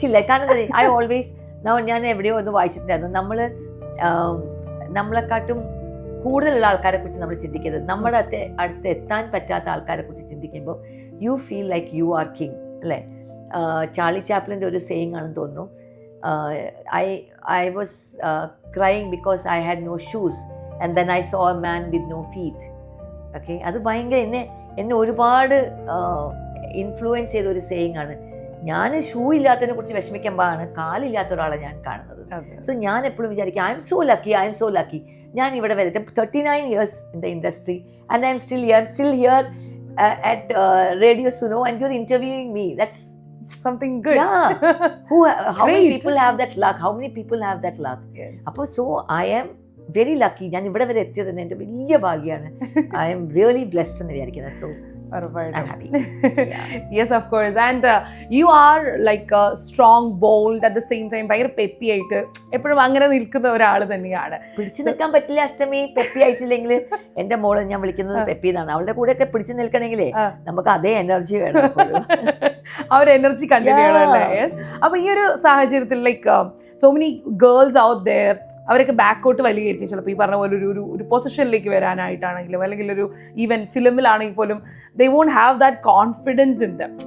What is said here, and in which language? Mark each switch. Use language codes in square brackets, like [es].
[ml] കാരണം [en] I always [ml] ഞാൻ എവിടെയോ ഒന്ന് വായിച്ചിട്ടുണ്ടായിരുന്നു, നമ്മളെക്കാട്ടും കൂടുതലുള്ള ആൾക്കാരെ കുറിച്ച് നമ്മൾ ചിന്തിക്കരുത്, നമ്മുടെ അടുത്ത് എത്താൻ പറ്റാത്ത ആൾക്കാരെ കുറിച്ച് ചിന്തിക്കുമ്പോൾ [en] you feel like you are king [ml] അല്ലേ? ചാർലി ചാപ്ലിൻ്റെ ഒരു സെയിങ് ആണെന്ന് തോന്നുന്നു. [en] I was crying because I had no shoes and then I saw a man with no feet. [ml] Okay, അത് ഭയങ്കര എന്നെ ഒരുപാട് ഇൻഫ്ലുവൻസ് ചെയ്ത ഒരു സെയിങ് ആണ്. ഞാൻ ഷൂ ഇല്ലാത്തതിനെ കുറിച്ച് വിഷമിക്കുമ്പോഴാണ് കാലില്ലാത്ത ഒരാളെ ഞാൻ കാണുന്നത്. [en] so [ml] ഞാൻ എപ്പോഴും വിചാരിക്കും [en] I am so lucky. [ml] ഞാൻ ഇവിടെ വരെ [en] 39 years in the industry and I'm still here at Radio Suno and you're interviewing me. That's something good. Yeah. How many people have that luck? Yes. Appo so I am very lucky. [ml] ഞാൻ ഇവിടെ വരെ എത്തിയത് തന്നെ എൻ്റെ വലിയ ഭാഗ്യമാണ്. [en] I am really blessed [ml] എന്ന് വിചാരിക്കുന്നത്. [en] So I'm happy. Yeah. Yes, of course. And you are like strong, bold at the same time. [ml] ഭയങ്കര പെപ്പി ആയിട്ട് എപ്പോഴും അങ്ങനെ നിൽക്കുന്ന ഒരാൾ തന്നെയാണ്. പിടിച്ചു നിൽക്കാൻ പറ്റില്ല അഷ്ടമി, പെപ്പി ആയിട്ടില്ലെങ്കിൽ. എൻ്റെ മോളെ ഞാൻ വിളിക്കുന്നത് പെപ്പി എന്നാണ്. അവളുടെ കൂടെ ഒക്കെ പിടിച്ചു നിൽക്കണമെങ്കിലേ നമുക്ക് അതേ എനർജി വേണം. ആ ഒരു എനർജി കണ്ടിന്യൂ ചെയ്യണമല്ലേ. യെസ്. അപ്പൊ ഈ ഒരു സാഹചര്യത്തിൽ [en] like so many girls out there, [ml] അവരൊക്കെ ബാക്കോട്ട് വലിയായിരിക്കും ചിലപ്പോൾ ഈ പറഞ്ഞ പോലെ ഒരു പൊസിഷനിലേക്ക് വരാനായിട്ടാണെങ്കിലും, അല്ലെങ്കിൽ ഒരു ഈവൻ ഫിലിമിലാണെങ്കിൽ പോലും [en] They won't have that confidence in them.